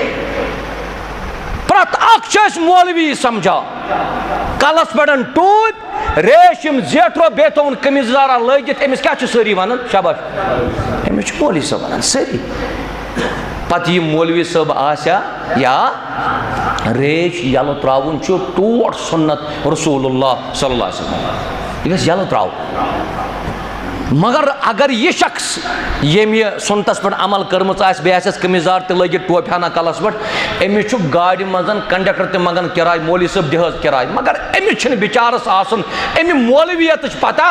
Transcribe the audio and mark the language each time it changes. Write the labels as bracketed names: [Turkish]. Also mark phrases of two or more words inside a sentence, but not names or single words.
[Kashmiri] پرٛٮ۪تھ اکھ چھِ أسۍ مولوی سمجھان, کلس پٮ۪ٹھ ٹوٗپۍ, ریشم زیٹھرو بیٚیہِ تھوٚوُن قمیٖض یزارا لٲگِتھ. أمِس کیٛاہ چھِ سٲری ونان؟ شاباش, أمِس چھُ مولوی صٲب ونان سٲری. پتہٕ یہِ مولوی صٲب آسیا یا ریش یلہٕ تراوُن چھُ ٹوٹھ [Arabic] سنت رسول اللہ صلی اللہ علیہ وسلم, [Kashmiri] یہِ گژھِ یلہٕ تراوُن. مگر اگر یہِ شخص ییٚمۍ یہِ سنتس پٮ۪ٹھ عمل کٔرمٕژ آسہِ, بیٚیہِ آسٮ۪س قمیٖض یزار تہِ لٲگِتھ, ٹوپہِ ہنا کلس پٮ۪ٹھ, أمِس چھُ گاڑِ منٛز کنڈکٹر تہِ منٛگان کِراے, مولوی صٲب دِ حظ کِراے. مگر أمِس چھِنہٕ بِچارس آسان اَمہِ مولویتٕچ پتہ.